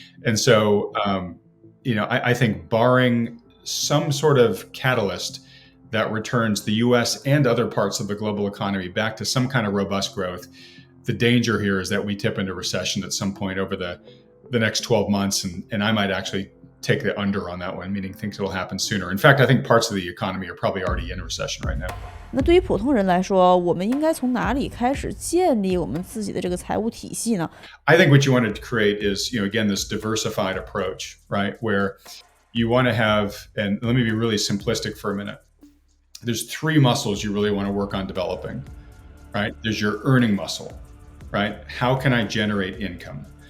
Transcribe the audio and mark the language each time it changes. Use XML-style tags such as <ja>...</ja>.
<en>And so, I think barring some sort of catalyst that returns the US and other parts of the global economy back to some kind of robust growth, the danger here is that we tip into recession at some point over the next 12 months. And I might actually take the under on that one, meaning think it'll happen sooner. In fact, I think parts of the economy are probably already in a recession right now.</en> <zh>那对于普通人来说，我们应该从哪里开始建立我们自己的这个财务体系呢？</zh> <en>I think what you want to create is, again, this diversified approach, right? Where you want to have, and let me be really simplistic for a minute. There's 3 muscles you really want to work on developing, right? There's your earning muscle, right? How can I generate income?</en>